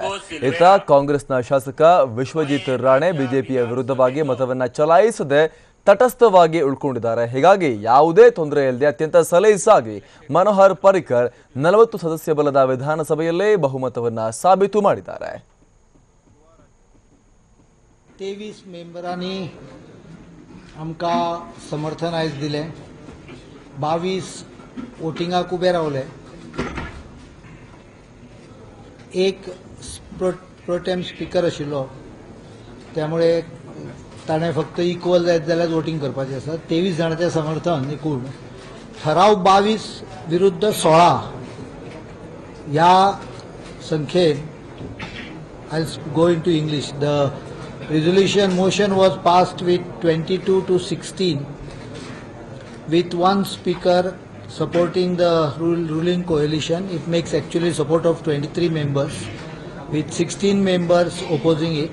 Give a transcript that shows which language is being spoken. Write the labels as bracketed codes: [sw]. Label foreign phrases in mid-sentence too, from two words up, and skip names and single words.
[kn] ಇತ್ತ ಕಾಂಗ್ರೆಸ್ನ ಶಾಸಕ ವಿಶ್ವಜಿತ್ ರಾಣೆ ಬಿಜೆಪಿಯ ವಿರುದ್ಧವಾಗಿ ಮತವನ್ನ ಚಲಾಯಿಸದೆ ತಟಸ್ಥವಾಗಿ ಉಳ್ಕೊಂಡಿದ್ದಾರೆ. ಹೀಗಾಗಿ ಯಾವುದೇ ತೊಂದರೆ ಇಲ್ಲದೆ ಅತ್ಯಂತ ಸಲೀಸಾಗಿ ಮನೋಹರ್ ಪರಿಕರ್ 40 ಸದಸ್ಯ ಬಲದ ವಿಧಾನಸಭೆಯಲ್ಲೇ ಬಹುಮತವನ್ನ ಸಾಬೀತು ಮಾಡಿದ್ದಾರೆ. [kok] 23 मेंबरांनी आमका समर्थन आयज दिले. 22 वोटिंगाक उबे रावले. एक [en] protem speaker [kok] आशिल्लो, त्यामुळे ताणें फक्त इक्वल जायत जाल्यार वोटिंग करपाचें आसा. 23 जाणांचें समर्थन एकूण. ठराव 22 विरुद्ध 16 ह्या संख्येन [en] I go into English. द resolution motion was passed with 22 to 16 with one speaker supporting the ruling coalition. It makes actually support of 23 members with 16 members opposing it.